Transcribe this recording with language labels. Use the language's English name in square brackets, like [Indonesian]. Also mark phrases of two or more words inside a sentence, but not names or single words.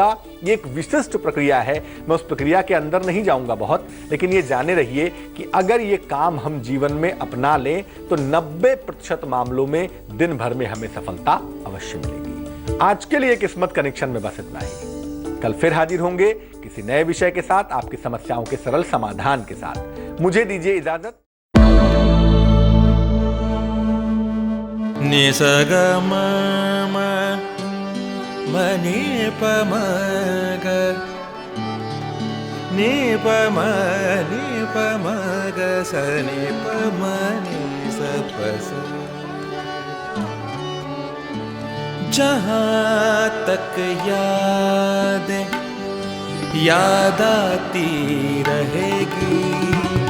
[Hindi] ये एक विशिष्ट प्रक्रिया है। मैं उस प्रक्रिया के अंदर नहीं जाऊंगा बहुत, लेकिन ये जाने रहिए कि अगर ये काम हम जीवन में अपना लें तो 90% मामलों में दिन भर में हमें सफलता अवश्य मिलेगी। आज के लिए किस्मत कनेक्शन में बस इतना ही। कल फिर हाजिर होंगे किसी नए विषय के साथ, आपकी समस्याओं के सरल समाधान के साथ। मुझे दीजिए इजाजत। नि स ग म म म नि प म ग नि प म ग स नि प म नि स प स। जहाँ तक याद आती रहेगी।